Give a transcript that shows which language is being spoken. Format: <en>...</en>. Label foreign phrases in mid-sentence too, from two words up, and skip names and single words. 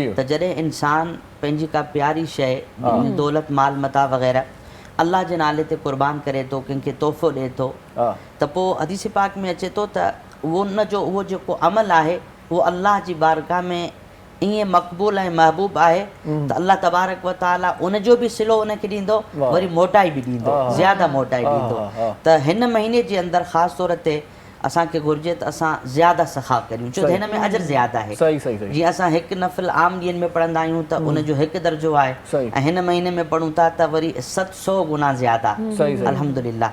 <sd>त जॾहिं इंसान पंहिंजी का प्यारी शइ, दौलत माल मता वग़ैरह अल्लाह जे नाले ते क़ुर्बान करे थो, कंहिंखे तोहफ़ो ॾिए थो, त पोइ हदीस पाक में अचे थो त उहो जेको अमल आहे उहो अल्लाह जी बारगाह में ईअं मक़बूल ऐं महबूब आहे त</sd> <ar>الله تبارك وتعالى</ar> <sd>उनजो बि सिलो उनखे ॾींदो, वरी मोटाई बि ॾींदो, ज़्यादा मोटाई ॾींदो। त हिन महीने जे अंदरि ख़ासि तौर ते असांखे घुरिजे त असां ज़्यादा सखा करियूं, छो त हिन में अजर ज़्यादा आहे। जीअं असां हिकु नफ़िल आम ॾींहंनि में पढ़ंदा आहियूं त उनजो हिकु दर्जो आहे, ऐं हिन महीने में पढ़ूं था त वरी 700 गुना ज़्यादा, अल्हम्दुलिल्लाह।</sd>